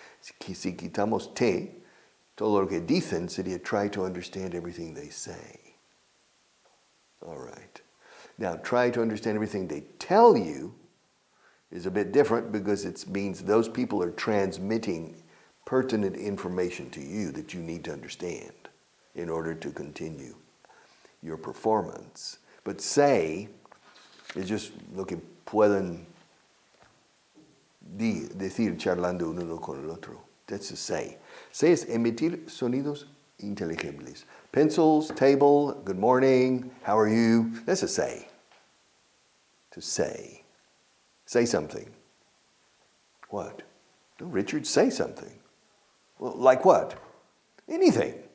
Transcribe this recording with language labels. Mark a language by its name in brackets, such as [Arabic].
[Spanish] Si quitamos te, todo lo que dicen sería [English] try to understand everything they say. All right. Now, try to understand everything they tell you is a bit different because it means those people are transmitting pertinent information to you that you need to understand in order to continue your performance. But say is just [Spanish] lo que pueden decir charlando uno con el otro. [English] That's a say. Say [Spanish] es emitir sonidos inteligibles. [English] Pencils, table, good morning, how are you? That's a say. To say. Say something. What? No, Richard, say something. Well, like what? Anything.